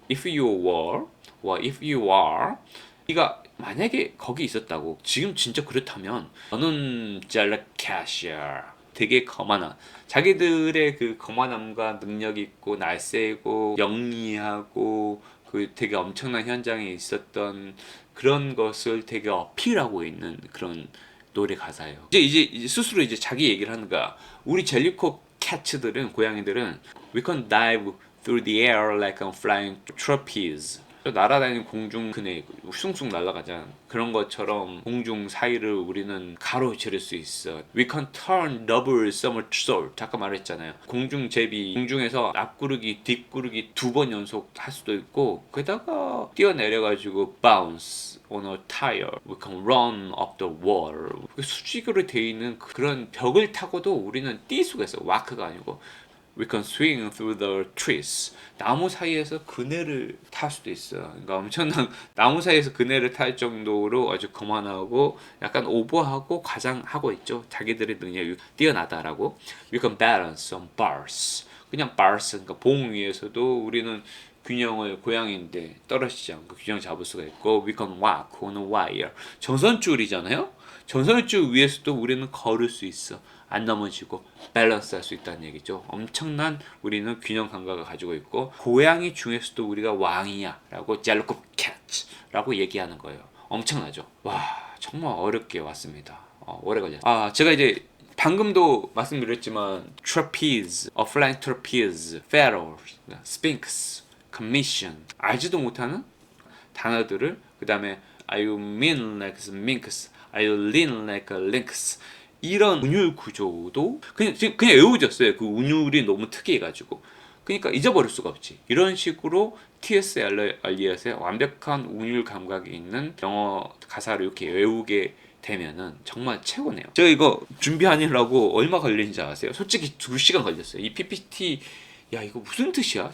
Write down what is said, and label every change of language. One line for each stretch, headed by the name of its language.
English: If you were if you are
Korean: 네가 만약에 거기 있었다고 지금 진짜 그렇다면 너는 젤라카시아 되게 거만한 자기들의 그 거만함과 능력 있고 날쌔고 영리하고 그 되게 엄청난 현장에 있었던 그런 것을 되게 어필하고 있는 그런 노래 가사예요. 이제 스스로 이제 자기 얘기를 하는 거야. 우리 젤리코 캐츠들은 고양이들은
English: we can dive through the air like a flying trapeze.
Korean: 날아다니는 공중 그네 숭숭 날아가잖아. 그런 것처럼 공중 사이를 우리는 가로지를 수 있어.
English: We can turn double somersault.
Korean: 아까 말했잖아요. 공중제비 공중에서 앞구르기 뒷구르기 2번 연속 할 수도 있고 게다가 뛰어내려가지고
English: bounce on a tire. We can run up the wall.
Korean: 수직으로 돼 있는 그런 벽을 타고도 우리는 뛸 수가 있어. 와크가 아니고.
English: We can swing through the trees.
Korean: 나무 사이에서 그네를 탈 수도 있어. 그러니까 엄청난 나무 사이에서 그네를 탈 정도로 아주 거만하고 약간 오버하고 과장하고 있죠. 자기들의 능력이 뛰어나다라고.
English: We can balance on bars.
Korean: 그냥 bars, 그러니까 봉 위에서도 우리는 균형을 고양이인데 떨어지지 않고 균형 잡을 수가 있고
English: we can walk on a wire.
Korean: 전선줄이잖아요. 전선줄 위에서도 우리는 걸을 수 있어. 안 넘어지고 밸런스 할 수 있다는 얘기죠. 엄청난 우리는 균형 감각을 가지고 있고 고양이 중에서도 우리가 왕이야 라고 젤로코 캐치라고 얘기하는 거예요. 엄청나죠. 와 정말 어렵게 왔습니다. 오래 걸렸어요. 제가 이제 방금도 말씀드렸지만 trapeze, a flying trapeze, pharaoh, sphinx, commission 알지도 못하는 단어들을 그 다음에
English: are you mean like a minx, are you lean like a lynx
Korean: 이런 운율 구조도 그냥 외워졌어요. 그 운율이 너무 특이해가지고 그러니까 잊어버릴 수가 없지. 이런 식으로 T.S. 엘리엇의 완벽한 운율 감각이 있는 영어 가사를 이렇게 외우게 되면은 정말 최고네요. 제가 이거 준비하느라고 얼마 걸린지 아세요? 솔직히 2시간 걸렸어요. 이 PPT 야 이거 무슨 뜻이야?